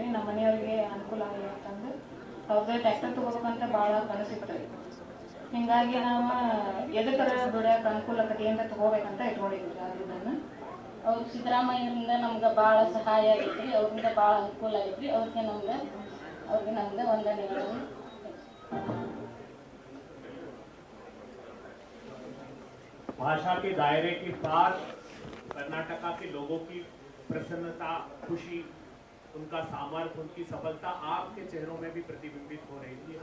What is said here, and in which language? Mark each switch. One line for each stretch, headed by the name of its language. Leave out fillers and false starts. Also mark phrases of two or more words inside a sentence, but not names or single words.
Kannada: ನಮ್ಮ ಮನೆಯವ್ರಿಗೆ ಅನುಕೂಲ ಆಗಲಿ ಅಂತಂದು ಅವ್ರದ್ದು ಟ್ಯಾಕ್ಟರ್ ತೊಗೋಬೇಕಂತ ಭಾಳ ಕನಸಿತ್ತು. ಹಿಂಗಾಗಿ ನಾವು ಎದಕ್ಕರ ದುಡಿಯೋಕೆ ಅನುಕೂಲ ಕಡೆಯಿಂದ ತೊಗೋಬೇಕಂತ ಇಟ್ಕೊಂಡಿದ್ವಿ. ಅದನ್ನು ಅವ್ರು ಸಿದ್ದರಾಮಯ್ಯರಿಂದ ನಮ್ಗೆ ಭಾಳ ಸಹಾಯ ಆಗೈತ್ರಿ. ಅವ್ರಿಂದ ಭಾಳ ಅನುಕೂಲ ಆಗೈತ್ರಿ. ಅವ್ರಿಗೆ ನಮ್ಗೆ ವಂದನೆಗಳು.
Hindi: भाषा के दायरे के पार कर्नाटका के लोगों की प्रसन्नता, खुशी, उनका सामर्थ्य, उनकी सफलता आपके चेहरों में भी प्रतिबिंबित हो रही थी.